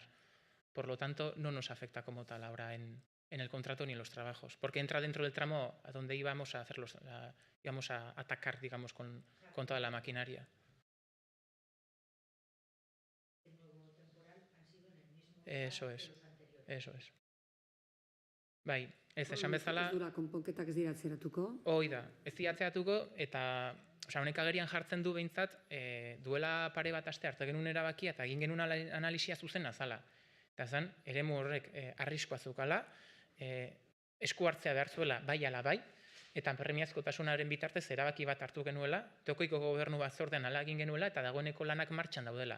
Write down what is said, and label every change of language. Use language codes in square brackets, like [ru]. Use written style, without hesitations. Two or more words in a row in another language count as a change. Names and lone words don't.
[es] Por lo tanto, no nos afecta como tal ahora en el contrato ni en los trabajos, porque entra dentro del tramo a donde íbamos a hacer íbamos a atacar, digamos, con toda la maquinaria. Eso es. [eu] Bai, ez esan bezala... Ez dura konponketak ez dira atzeratuko. Hoi da, ez dira atzeratuko eta honek agerian jartzen du behintzat duela pare bat aste hartu genuen erabakia eta egin genuen analisia zuzena zala. Eta zen, eremu horrek arriskoa zukala, esku hartzea behar zuela bai ala bai, eta premiazkotasunaren bitartez erabaki bat hartu genuela, tokoiko gobernu batzordean ala egin genuela eta dagoeneko lanak martxan daudela.